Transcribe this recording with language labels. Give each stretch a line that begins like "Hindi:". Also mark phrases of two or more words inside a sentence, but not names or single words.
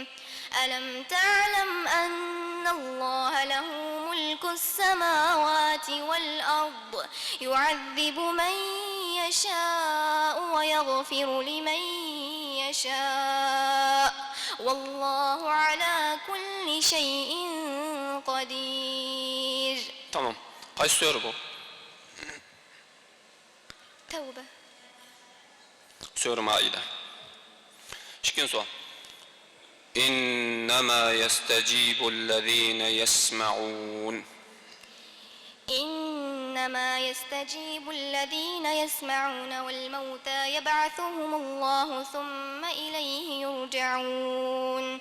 Arabic: ألم تعلم أن الله له ملك السماوات والأرض يعذب من يشاء ويغفر لمن يشاء والله على كل شيء قدير.
Turkish: Tamam. Kaç soru bu?
Arabic: توبة.
Turkish: Soru Maide. İkinci soru.
Arabic: إنما يستجيب الذين يسمعون. إنما يستجيب الذين يسمعون والموتى يبعثهم الله ثم إليه يرجعون.